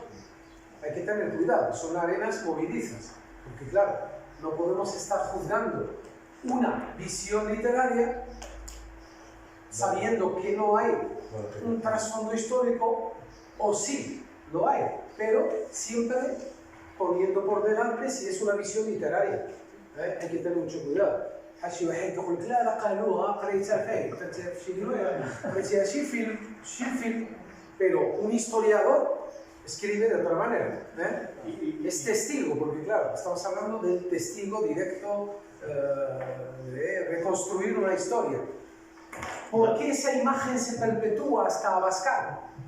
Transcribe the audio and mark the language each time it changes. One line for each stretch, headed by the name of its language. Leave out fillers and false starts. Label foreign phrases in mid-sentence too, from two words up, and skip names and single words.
Spanish: Hay que tener cuidado, son arenas movedizas, porque claro, no podemos estar juzgando una visión literaria sabiendo que no hay un trasfondo histórico, o sí, lo hay, pero siempre poniendo por delante si es una visión literaria. Hay que tener mucho cuidado.
Arabic: حشي واحد يقول لك لا قالوها قريتها فين في شي روايه قريتها شي فيلم
Spanish: pero un historiador escribe de otra manera, es testigo, porque claro, estamos hablando del testigo directo de reconstruir una historia. ¿Por qué esa imagen se perpetúa hasta Abascal?